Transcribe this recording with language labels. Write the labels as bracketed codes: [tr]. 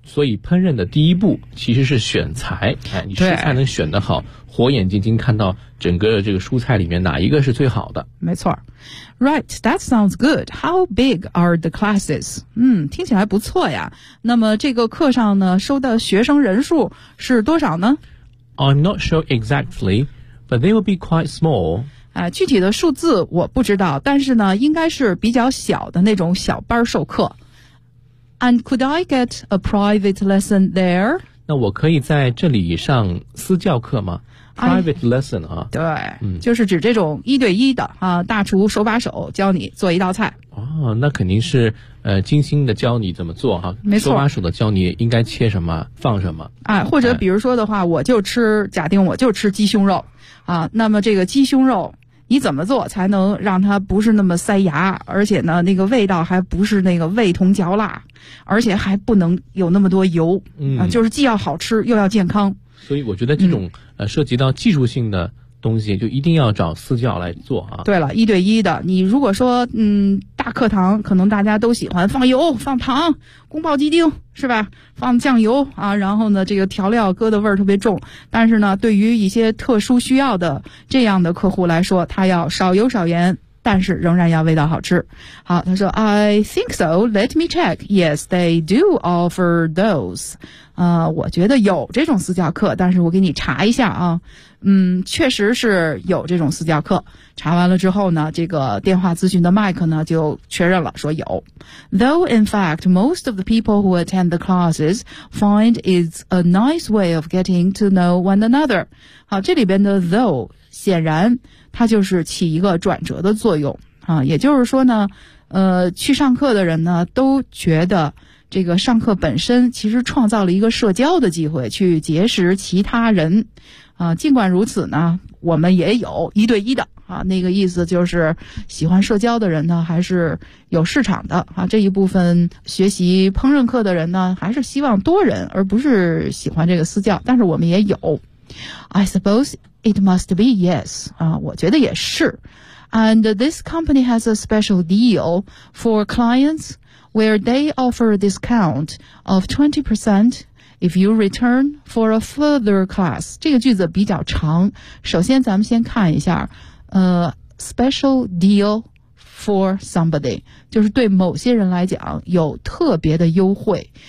[zh] 所以烹饪的第一步其实是选材，哎，你食材能选得好，火眼金睛看到整个这个蔬菜里面哪一个是最好的。没错。 [en] Right, that sounds good. How big are the classes? [zh] 听起来不错呀。那么这个课上呢收的学生人数是多少呢？ [en] I'm not sure exactly, but they will be quite small. [zh] 啊，具体的数字我不知道，但是呢应该是比较小的那种小班授课。 [en] And could I get a private lesson there? [zh] 那我可以在这里上私教课吗？ [en] Private lesson 啊， [zh] 对，就是指这种一对一的啊，大厨手把手教你做一道菜。哦，那肯定是精心的教你怎么做哈，没错，手把手的教你应该切什么放什么。哎，或者比如说的话，我就吃，假定我就吃鸡胸肉啊，那么这个鸡胸肉你怎么做才能让它不是那么塞牙，而且呢那个味道还不是那个味同嚼蜡，而且还不能有那么多油，啊，就是既要好吃又要健康。所以我觉得这种涉及到技术性的东西就一定要找私教来做啊。对了，一对一的，你如果说大课堂可能大家都喜欢放油放糖宫保鸡丁是吧，放酱油啊，然后呢这个调料搁的味儿特别重，但是呢对于一些特殊需要的这样的客户来说，他要少油少盐，但是仍然要味道好吃。好，他说 [en] I think so, let me check. Yes, they do offer those. [zh] 我觉得有这种私教课，但是我给你查一下啊。确实是有这种私教课。查完了之后呢，这个电话咨询的麦克呢就确认了说有。 [en] Though in fact, most of the people who attend the classes find it's a nice way of getting to know one another. [zh] 好，这里边的 though 显然它就是起一个转折的作用啊，也就是说呢，去上课的人呢都觉得这个上课本身其实创造了一个社交的机会，去结识其他人啊。尽管如此呢，我们也有一对一的啊，那个意思就是喜欢社交的人呢还是有市场的啊。这一部分学习烹饪课的人呢，还是希望多人，而不是喜欢这个私教。但是我们也有 [en] ，I suppose。 It must be, yes. [zh] 我觉得也是。 [en] And this company has a special deal for clients where they offer a discount of 20% if you return for a further class. [zh] 这个句子比较长。首先咱们先看一下 [en] special deal for somebody, [zh] 就是对某些人来讲有特别的优惠。